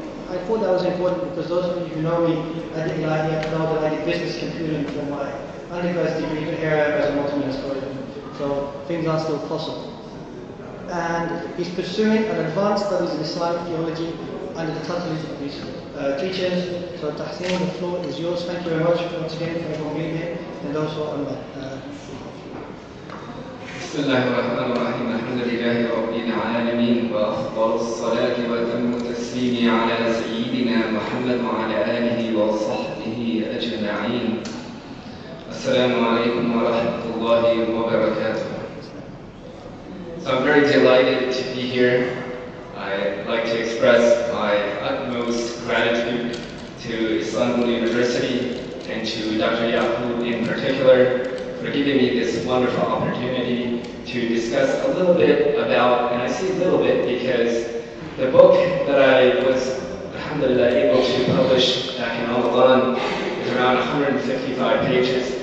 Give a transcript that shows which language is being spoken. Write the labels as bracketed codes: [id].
[en] I thought that was important because those of you who know me at the Ilahiyat know that I did business computing for my undergraduate degree here as a multimedia student. So things are still possible. And he's pursuing an advanced studies in Islamic theology under the tutelage of these teachers. So Tahseem, the floor is yours. Thank you very much once again for everyone being here and those who are online. [ar] بسم الله الرحمن الرحيم الحمد لله رب العالمين وأفضل الصلاة وأتم التسليم على سيدنا محمد وعلى آله وصحبه أجمعين. السلام عليكم ورحمة الله وبركاته. [en] So I'm very delighted to be here. I'd like to express my utmost gratitude to Istanbul University and to Dr. Yaqub in particular for giving me this wonderful opportunity to discuss a little bit about, and I say a little bit because the book that I was, alhamdulillah, able to publish back in Ramadan is around 155 pages.